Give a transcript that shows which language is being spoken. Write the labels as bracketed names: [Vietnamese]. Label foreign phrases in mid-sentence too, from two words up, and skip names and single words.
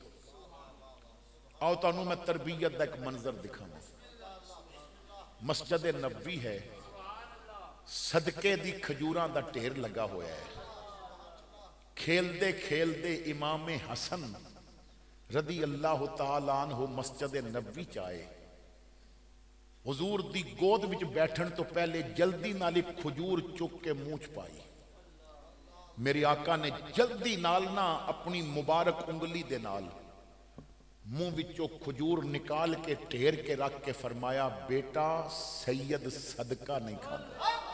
[Punjabi] آؤ تہانوں میں تربیت کا اک منظر دکھاواں. مسجد نبوی ہے، صدقے دی کھجوراں دا ڈھیر لگا ہویا ہے. کھیڈدے کھیڈدے امام حسن [Arabic] رضي الله تعالى عنه [Punjabi] مسجد نبوی چ آئے. حضور دی گود وچ بیٹھن توں پہلے جلدی نال اک کھجور چک کے منہ چ پائی. میرے آقا نے جلدی نال نا اپنی مبارک انگلی دے نال منہ وچوں کھجور کڈھ کے ڈھیر تے رکھ کے فرمایا, [Urdu] بیٹا سید صدقہ نہیں کھاتا.